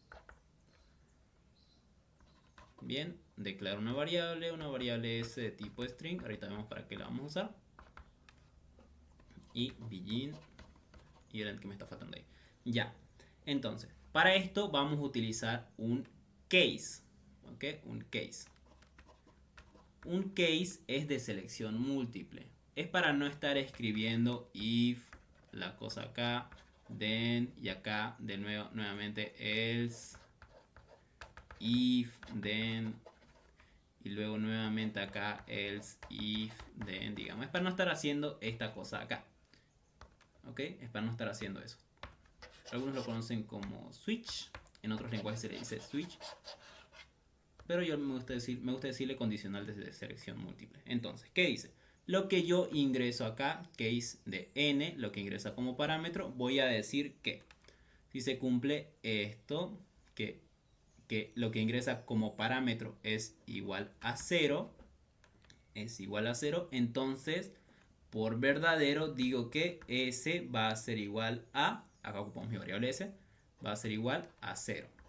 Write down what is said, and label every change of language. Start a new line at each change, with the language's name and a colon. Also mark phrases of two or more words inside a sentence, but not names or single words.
Spanish: Bien, declaro una variable s de tipo string. Ahorita vemos para qué la vamos a usar. Y begin. Y el que me está faltando ahí. Ya. Entonces, para esto vamos a utilizar un case. ¿Ok? Un case. Un case es de selección múltiple. Es para no estar escribiendo if, la cosa acá, then, y acá de nuevo, nuevamente
English: else, if, then,
Spanish: y luego nuevamente acá
English: else, if, then,
Spanish: digamos. Es para no estar haciendo esta cosa acá. ¿Ok? Es para no estar haciendo eso. Algunos lo conocen como switch, en otros lenguajes se le dice switch. Pero yo me gusta decirle condicional de selección múltiple. Entonces, ¿qué dice? Lo que yo ingreso acá, case de n, lo que ingresa como parámetro, voy a decir que si se cumple esto, que lo que ingresa como parámetro es igual a 0, entonces por verdadero digo que s va a ser igual a, acá ocupamos mi variable s, va a ser igual a 0.